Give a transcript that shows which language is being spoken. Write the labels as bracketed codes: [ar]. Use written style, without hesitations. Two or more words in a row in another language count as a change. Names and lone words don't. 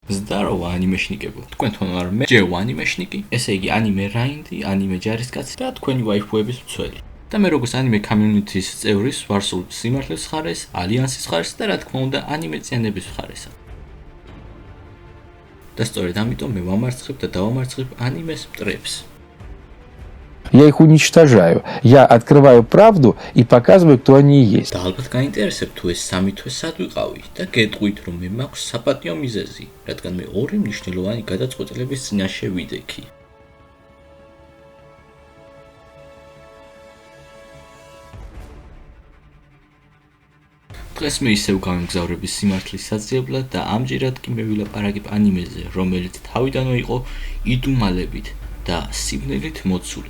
[ka] Zdarova animешნიკებო. თქვენთან ვარ მე, ჯეო animешნიკი, ესე იგი anime რაინდი, anime ჯარისკაცი და თქვენი ვაიფუების მცველი. და მე როგორც [en] anime community- [ka] ის წევრის ვარ სულ სიმართლის მხარეს, ალიანსის მხარეს და რა თქმა უნდა anime წიანების მხარესა. და სწორედ ამიტომ მე ვამარცხებ და დავამარცხებ animes მტრებს. [ru] Я их уничтожаю. Я открываю правду и показываю, кто они есть. [ka] და ალბათ გაინტერესებთ თუ ეს სამი თვე სად ვიყავი და გეტყვით რომ მე მაქვს საპატიო მიზეზი, რადგან მე ორი მნიშვნელოვანი გადაწყვეტილების წინაშე ვიდექი. დღეს მე ისევ გავიმგზავრები სიმართლის საძიებლად და ამჯერად კი მე ვილაპარაკებ ანიმეზე, რომელიც თავიდანვე იყო იდუმალებით და სიბნელით მოცული.